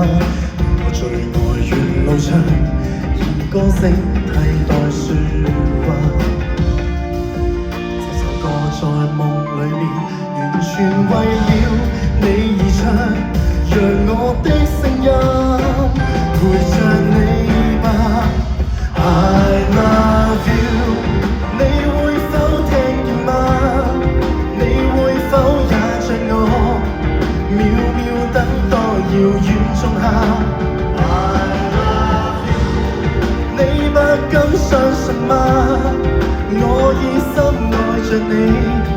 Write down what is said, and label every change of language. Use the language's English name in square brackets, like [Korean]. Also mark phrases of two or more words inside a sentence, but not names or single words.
[Cantonese] 我最愛沿路唱，以歌聲替代説話。這首歌在夢裏面，完全為了你而唱，讓我的聲音陪着你吧。 [English] I love you， [Cantonese] 你會否聽見嗎？你會否也像我？秒秒等待遙遠仲夏 [English] I love you， [Cantonese] 你不敢相信嗎？我已深愛着你。